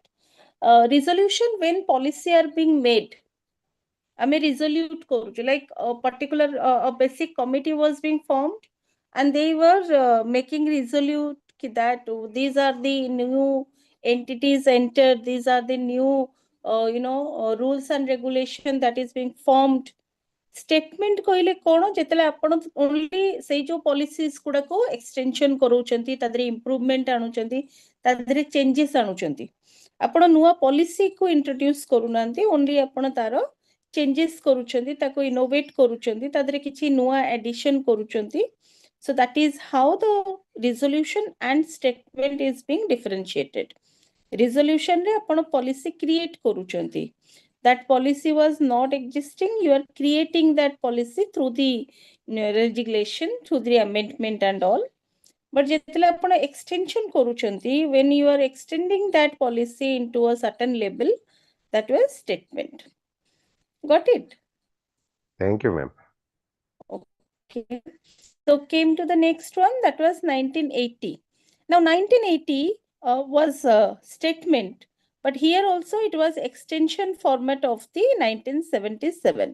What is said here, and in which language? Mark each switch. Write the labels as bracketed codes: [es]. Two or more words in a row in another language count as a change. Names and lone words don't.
[en] Resolution when policy are being made, [or] ଆମେ resolute କରୁଛୁ, [en] like a particular a basic committee was being formed, and they were making resolute that these are the new entities entered, these are the new rules and regulation that is being formed. [or] Statement କହିଲେ କ'ଣ, ଯେତେବେଳେ ଆପଣ only ସେଇ ଯୋଉ policies ଗୁଡାକୁ extension କରାଉଛନ୍ତି, ତା ଦେହରେ improvement ଆଣୁଛନ୍ତି, ତା ଦେହରେ changes ଆଣୁଛନ୍ତି, ଆପଣ ନୂଆ policy କୁ introduce କରୁନାହାନ୍ତି, only ଆପଣ ତାର changes କରୁଛନ୍ତି, ତାକୁ innovate କରୁଛନ୍ତି, ତା ଦେହରେ କିଛି ନୂଆ addition କରୁଛନ୍ତି. [en] So that is how the resolution and statement is being differentiated. [or] Resolution ରେ ଆପଣ policy create କରୁଛନ୍ତି, [en] that policy was not existing, you are creating that policy through the regulation, through the amendment and all. [or] But ଯେତେବେଳେ ଆପଣ extension କରୁଛନ୍ତି, [en] when you are extending that policy into a certain level, that was statement. Got it? Thank you, ma'am. Okay. So came to the next one, that was 1980. Now 1980 was a statement, but here also it was extension format of the 1977.